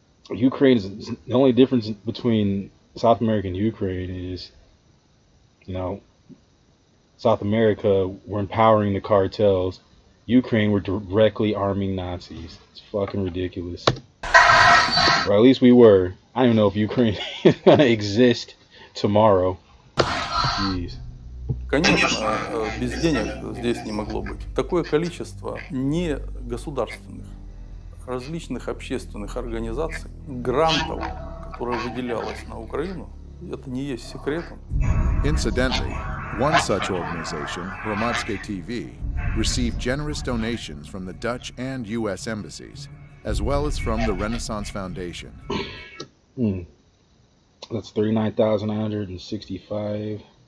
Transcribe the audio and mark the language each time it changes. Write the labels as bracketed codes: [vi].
[en] Ukraine is the only difference between South America and Ukraine is, South America, we're empowering the cartels. Ukraine, we're directly arming Nazis. It's fucking ridiculous. Or at least we were. I don't even know if Ukraine is gonna exist tomorrow. Jeez. [ru] Конечно, без денег здесь не могло быть. Такое количество не государственных, различных общественных организаций, грантов, которые выделялось на Украину, это не есть секретом. [en] Incidentally, one such organization, Hromadske TV, received generous donations from the Dutch and U.S. embassies, as well as from the Renaissance Foundation. That's $39,965.